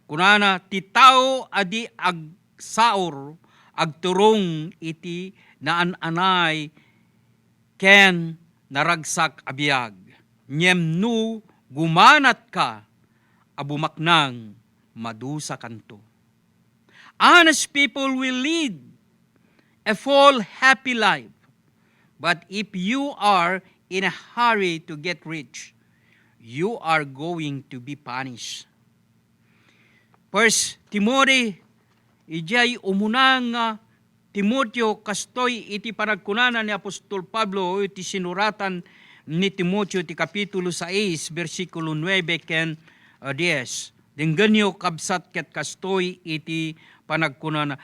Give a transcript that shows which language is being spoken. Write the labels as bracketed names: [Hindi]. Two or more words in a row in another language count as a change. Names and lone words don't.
[Iloko] Kunana ti tao adi agsaor agturong iti naan-anay ken naragsak abiyag. Nyemnu gumanat ka, abumaknang madusa kanto. [English] Honest people will lead a full, happy life. But if you are in a hurry to get rich, you are going to be punished. [Iloko] 1 Timothy ijay umunang Timoteo kastoy iti panagkunana ni Apostol Pablo iti sinuratan ni Timoteo ti kapitulo 6 bersikulo 9 ken 10. Dingganyo kabsat ket kastoy iti panagkunana.